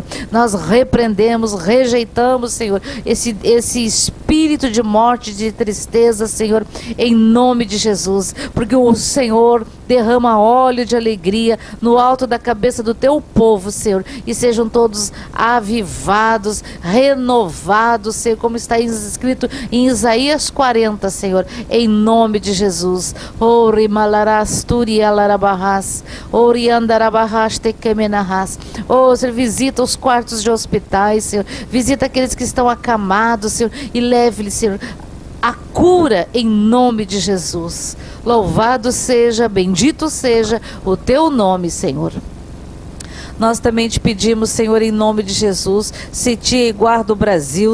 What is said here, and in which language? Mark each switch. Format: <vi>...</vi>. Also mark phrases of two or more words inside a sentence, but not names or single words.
<pt>Nós repreendemos, rejeitamos, Senhor, esse espírito de morte, de tristeza, Senhor, em nome de Jesus, porque o Senhor derrama óleo de alegria no alto da cabeça do Teu povo, Senhor, e sejam todos avivados, renovados, Senhor, como está escrito em Isaías 40, Senhor, em nome de Jesus. Ori malarasturi alarabarras, ori andarabarras tekemenarras. Oh, Senhor, visita os quartos de hospitais, Senhor, visita aqueles que estão acamados, Senhor, e leve-lhes, Senhor, a cura em nome de Jesus. Louvado seja, bendito seja o Teu nome, Senhor. Nós também te pedimos, Senhor, em nome de Jesus, sitia e guarda o Brasil.</pt>